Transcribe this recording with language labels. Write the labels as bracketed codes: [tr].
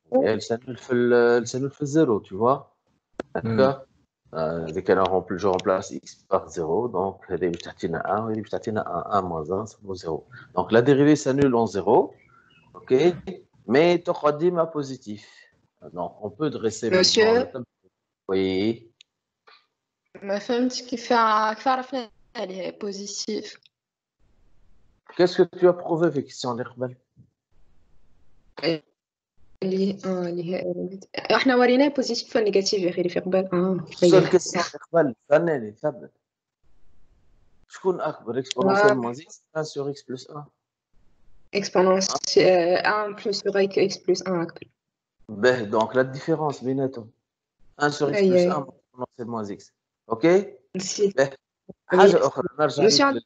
[ar] فين؟ [fr] elle s'annule في zéro, tu vois? D'accord? Dès que je remplace x par 0, donc [ar] هذه باش تعطينا 1 وهذه باش تعطينا [fr] 1 moins 1 ça vaut 0. Donc la dérivée s'annule en 0, ok? Mais [ar] تقعد ديما [fr] positif. Donc on peut dresser maintenant le monsieur, tableau. Oui. [ar] ما فهمتش كيف عرفنا عليه بوزيتيف. [fr] Qu'est-ce que tu as prouvé [ar] في question اللي قبل؟ اللي احنا وريناه بوزيتيف ونيجاتيف يا اخي في قبل. السؤال كيسيون اللي قبل فناني ثبت. شكون أكبر [fr] exponentielle moins x 1 sur x plus 1 exponentielle 1 plus x plus 1 أكبر. Ben, donc la différence [ar] بيناتهم [fr] 1 sur x plus 1 exponentielle moins x. OK؟ [ar] نسيت. حاجة أخرى نرجع